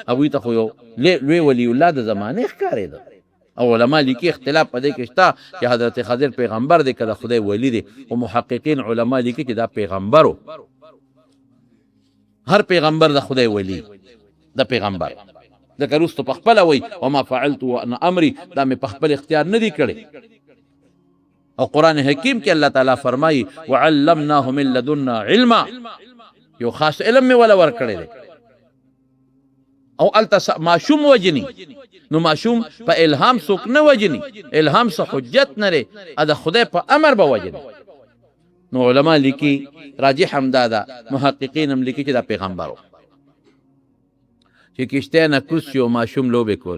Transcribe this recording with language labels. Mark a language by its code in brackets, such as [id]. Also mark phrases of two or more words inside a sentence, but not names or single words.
[ps] هغوی ته خو یو لوی ولی الله د زمانې ښکارېده. او علما لیکي اختلاف په دې کې شته چې حضرت خضر پیغمبر دی که د خدای ولی دی، او محققین علما لیکي چې دا پیغمبر و. هر پیغمبر د خدای ولی د پیغمبر ځکه وروستو په خپله وایي [ar] وما فعلت وانا امري، [ps] دا مې په خپل اختیار نه دی کړی. او قرآن حکیم کې الله تعالی فرمایي [ar] وعلمناه من لدنا علما، [ps] یو خاص علم مې ولا ورکړی دی. او الته ماشوم وجني، نو ماشوم په الهام څوک نه وجني، الهام څه حجت نه لري، د خدای په امر به وجني. نو علما لیکي راجح هم دا ده، محققین هم لیکي چې دا پیغمبر و چې کشتۍ نه کوز شو، ماشوم لوبې کول.